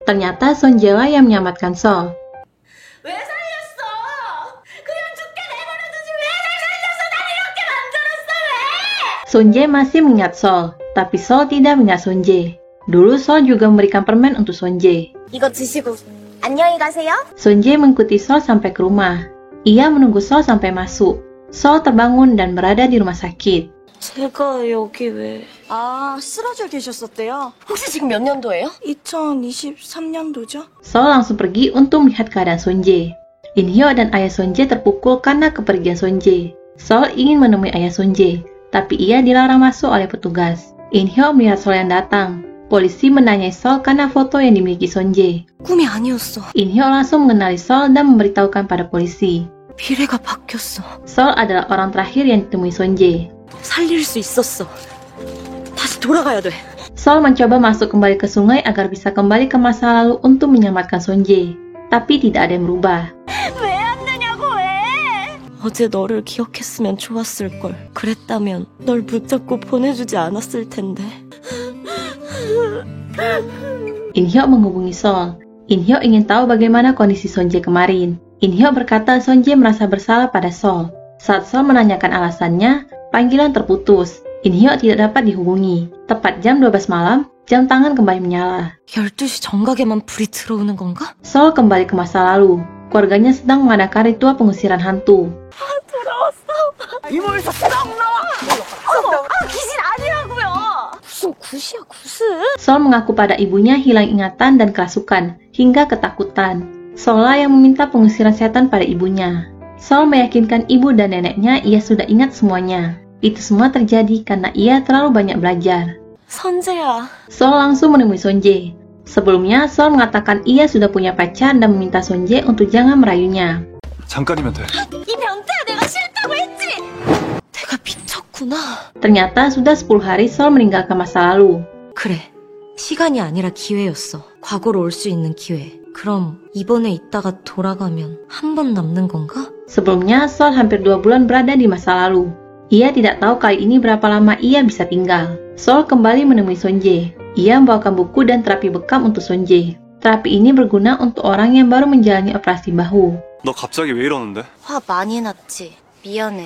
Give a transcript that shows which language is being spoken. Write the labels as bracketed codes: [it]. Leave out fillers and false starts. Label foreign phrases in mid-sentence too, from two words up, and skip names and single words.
[id] Ternyata Sonje lah yang menyelamatkan Sol. [ko] 왜 살렸어? 그냥 죽게 내버려두지 왜 날 살려서 날 이렇게 만들었어 왜? [id] Sonje masih mengingat Sol, tapi Sol tidak mengingat Sonje. Dulu Sol juga memberikan permen untuk Sonje. [ko] 이거 드시고 안녕히 가세요. [id] Sonje mengikuti Sol sampai ke rumah. Ia menunggu Sol sampai masuk. Sol terbangun dan berada di rumah sakit. [ko] 제가 여기 왜... 아, 쓰러져 계셨었대요. 혹시 지금 몇 년도예요? 2023년도죠? [id] Sol langsung pergi untuk melihat keadaan Sonje. In-hyo dan ayah Sonje terpukul karena kepergian Sonje. Sol ingin menemui ayah Sonje, tapi ia dilarang masuk oleh petugas. In-hyo melihat Sol yang datang. Polisi menanyai Sol karena foto yang dimiliki Sonje. [ko] 꿈이 아니었어. [id] In-hyo langsung mengenali Sol dan memberitahukan pada polisi. [ko] 미래가 바뀌었어. [id] Sol adalah orang terakhir yang ditemui Sonje. [ko] 살릴 수 있었어. 다시 돌아가야 돼. [id] Sol mencoba masuk kembali ke sungai agar bisa kembali ke masa lalu untuk menyelamatkan Sonje. Tapi tidak ada yang berubah. [ko] 왜 안 되냐고 왜? 어제 너를 기억했으면 좋았을 걸. 그랬다면 널 붙잡고 보내주지 않았을 텐데. [id] In-hyo menghubungi Sol. In-hyo ingin tahu bagaimana kondisi Sonje kemarin. In-hyo berkata Sonje merasa bersalah pada Sol. Saat Sol menanyakan alasannya, panggilan terputus. In-hyo tidak dapat dihubungi. Tepat jam 12 malam, jam tangan kembali menyala. [ko] 12시 정각에만 불이 들어오는 건가? [id] Sol kembali ke masa lalu. Keluarganya sedang mengadakan ritual pengusiran hantu. [ko] 돌아왔어. 이모에서 썩 나와. 귀신 아니라고요. 무슨 굿이야 굿은? [id] Sol mengaku pada ibunya hilang ingatan dan kerasukan, hingga ketakutan. Sol lah yang meminta pengusiran setan pada ibunya. Sol meyakinkan ibu dan neneknya ia sudah ingat semuanya. Itu semua terjadi karena ia terlalu banyak belajar. [ko] 선재야. [id] Sol langsung menemui Sonje. Sebelumnya, Sol mengatakan ia sudah punya pacar dan meminta Sonje untuk jangan merayunya. [ko] 잠깐이면 돼. 이 변태야 내가 싫다고 했지. 내가 미쳤구나. [id] Ternyata sudah 10 hari Sol meninggalkan masa lalu. [ko] 그래. 시간이 아니라 기회였어. 과거로 올 수 있는 기회. 그럼 이번에 있다가 돌아가면 한 번 남는 건가? [id] Sebelumnya, Sol hampir 2 bulan berada di masa lalu. Ia tidak tahu kali ini berapa lama ia bisa tinggal. Sol kembali menemui Sonje. Ia membawakan buku dan terapi bekam untuk Sonje. Terapi ini berguna untuk orang yang baru menjalani operasi bahu. [ko] 너 갑자기 왜 이러는데? 화 많이 났지. 미안해.